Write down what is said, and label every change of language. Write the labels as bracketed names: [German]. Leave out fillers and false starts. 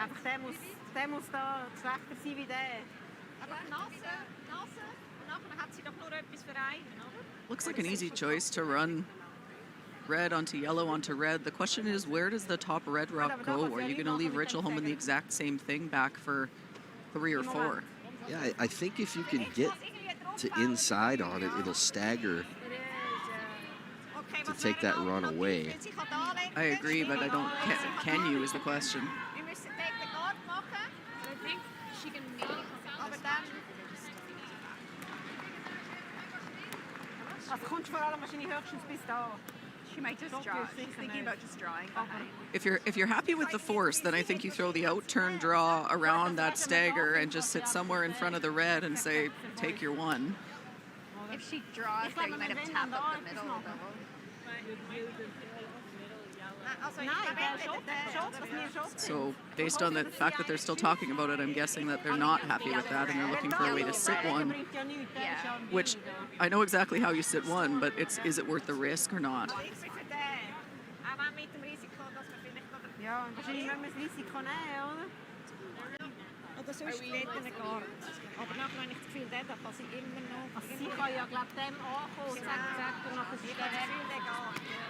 [German] Einfach der muss da schlechter sein wie der. Aber Nase. Und nachher hat sie doch nur etwas für einen, oder? [English] Looks like an easy choice to run red onto yellow onto red. The question is, where does the top red rock go? Are you going to leave Rachel Homan the exact same thing back for 3 or 4? Yeah, I think if you can get to inside on it, it'll stagger to take that run away. I agree, but I don't. Can you is the question. I think she can maybe [German] Also kommst vor allem wahrscheinlich höchstens bis da. [English] She might just draw. She's thinking about just drawing behind. If you're happy with the force, then I think you throw the out turn draw around that stagger and just sit somewhere in front of the red and say, take your one. If she draws there, you might have tapped up the middle though. So based on the fact that they're still talking about it, I'm guessing that they're not happy with that and they're looking for a way to sit one. Which I know exactly how you sit one, but is it worth the risk or not? [German] Ja, wahrscheinlich müssen wir das Risiko nehmen, oder? Oder sonst geht er nicht gar nicht. Aber nachher habe ich das Gefühl, der kann sich immer noch... Also sie kann ja, glaube ich, dem ankommen, zack, und nachher ist der Gefühl, der geht.